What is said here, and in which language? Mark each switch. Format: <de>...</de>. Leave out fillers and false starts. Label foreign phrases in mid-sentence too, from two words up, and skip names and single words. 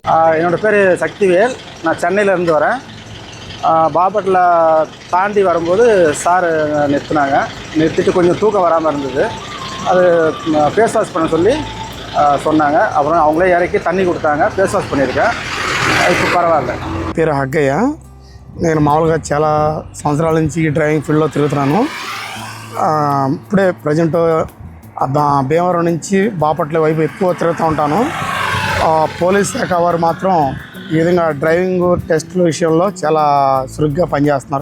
<ta>என்னோடய பேர் சக்திவேல். நான் சென்னையிலேருந்து வரேன். பாப்பட்டில் தாண்டி வரும்போது சார் நிறுத்திட்டு கொஞ்சம் தூக்கம் வராமல் இருந்தது. அது</ta> <en>face wash</en> <ta>பண்ண சொல்லி சொன்னாங்க. அப்புறம் அவங்களே இறக்கி தண்ணி கொடுத்தாங்க.</ta> <en>face wash</en> <te>பண்ணியிருக்கேன். ఇప్పుడు పర్వాలేదు. పేరు హగ్గయ్య. నేను మామూలుగా చాలా సంవత్సరాల నుంచి డ్రైవింగ్ ఫీల్డ్లో తిరుగుతున్నాను. ఇప్పుడే ప్రజెంట్ భీమవరం నుంచి బాపట్ల వైపు ఎక్కువ తిరుగుతూ ఉంటాను. పోలీస్ శాఖ వారు మాత్రం ఈ విధంగా డ్రైవింగ్ టెస్టుల విషయంలో చాలా చురుగ్గా పనిచేస్తున్నారు.</te>